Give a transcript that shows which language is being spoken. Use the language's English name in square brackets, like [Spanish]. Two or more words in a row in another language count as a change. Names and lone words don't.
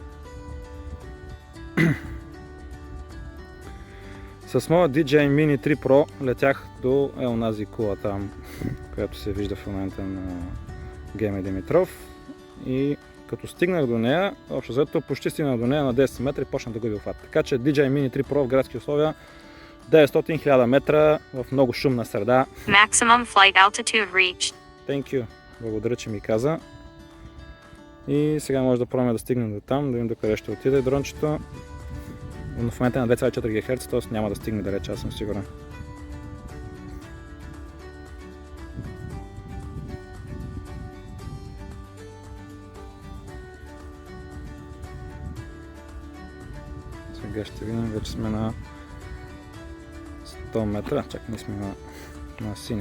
[Bulgarian] С моя DJI Mini 3 Pro летях до онази кула там, която се вижда в момента на Геми Димитров, и като стигнах до нея, общо взето почти стигнах до нея на 10 метра и почна да губи обхват. Така че DJI Mini 3 Pro в градски условия 900-1000 метра в много шумна среда. [English] Maximum flight altitude reached. Thank you. [Bulgarian] Благодаря, че ми каза. И сега може да пробваме да стигнем до там, да видим докъде ще отиде дрончето. Но в момента е на 2,4 ГГц, т.е. няма да стигне далеч, аз съм сигурен. Сега ще видим, вече сме на 100 метра, чак ние сме на синя.